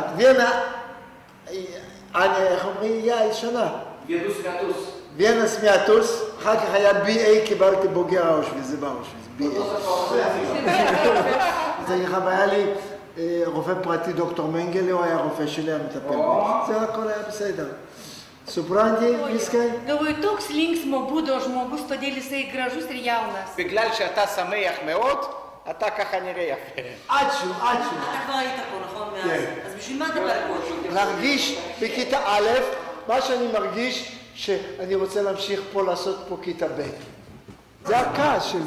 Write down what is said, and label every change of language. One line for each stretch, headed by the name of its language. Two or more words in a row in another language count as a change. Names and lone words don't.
Hebrew: ויאנה, איך אומרים? שנה. ויאנה סמיאטוס, אחר כך היה BA, קיבלתי בוגר אושוויץ, זה באושוויץ, BA. היה לי רופא פרטי, דוקטור מנגלה, הוא היה רופא שלי, המטפל בי. זה הכל היה בסדר.
Lithuanian: Supranti, viskai? Galvoju, toks linksmo būdo žmogus, todėl jisai gražus ir jaunas.
Hebrew: בגלל שאתה שמח מאוד, אתה ככה נראה יפה. עדשו. אתה כבר היית פה, נכון? אז בשביל מה אתה בא לפה? להרגיש בכיתה א', מה שאני מרגיש שאני רוצה להמשיך פה לעשות פה כיתה ב'. זה הכעס שלי.